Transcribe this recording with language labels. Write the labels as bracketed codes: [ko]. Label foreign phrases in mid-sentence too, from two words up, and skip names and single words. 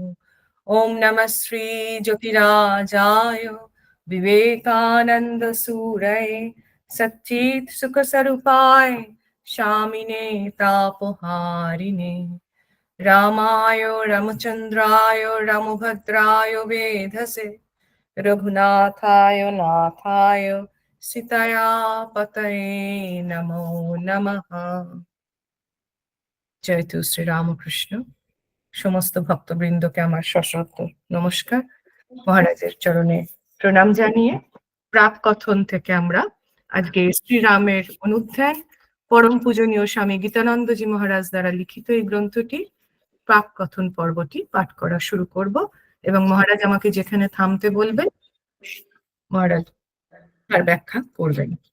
[sa] ॐ नमः श्री ज्योतिराजाय विवेकानंद सूरये सच्चित् सुख स्वरूपाय शामिने तापहारिणे रामाय रामचंद्राय रामभद्राय वेधसे रघुनाथाय नाथाय सीताया पतये नमो नमः। जयतु श्री रामकृष्ण। [bn] সমস্ত ভক্তবৃন্দকে আমার সশ্রদ্ধ নমস্কার। মহারাজের চরণে প্রণাম জানিয়ে প্রাক কথন থেকে আমরা আজকে শ্রীরামের অনুধ্যান পরম পূজনীয় স্বামী গীতানন্দজি মহারাজ দ্বারা লিখিত এই গ্রন্থটি প্রাক কথন পর্বটি পাঠ করা শুরু করব এবং মহারাজ আমাকে যেখানে থামতে বলবেন মহারাজ তার ব্যাখ্যা করবেন।